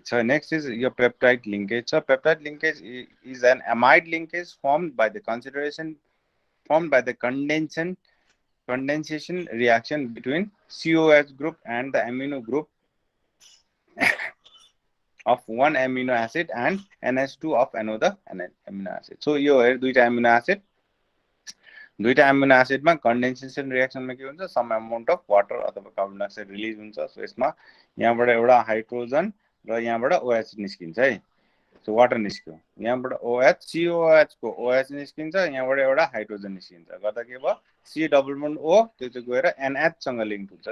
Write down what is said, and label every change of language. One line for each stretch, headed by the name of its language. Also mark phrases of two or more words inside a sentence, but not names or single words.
English: So next is your peptide linkage. So peptide linkage is an amide linkage formed by the condensation reaction between COH group and the amino group of one amino acid and NH2 of another amino acid.
Nepali: So यो दुईटा
English: amino acid
Nepali: मा
English: condensation reaction
Nepali: मा के हुन्छ
English: some amount of water
Nepali: अथवा
English: carbon dioxide release
Nepali: हुन्छ. सो यसमा यहाँबाट एउटा हाइड्रोजन र यहाँबाट OH निस्किन्छ है.
English: so water
Nepali: निस्क्यो, यहाँबाट OH COH को OH निस्किन्छ, यहाँबाट एउटा हाइड्रोजन निस्किन्छ. गर्दा के भयो
English: C double bond O
Nepali: त्यो चाहिँ गएर NH सँग लिंक हुन्छ.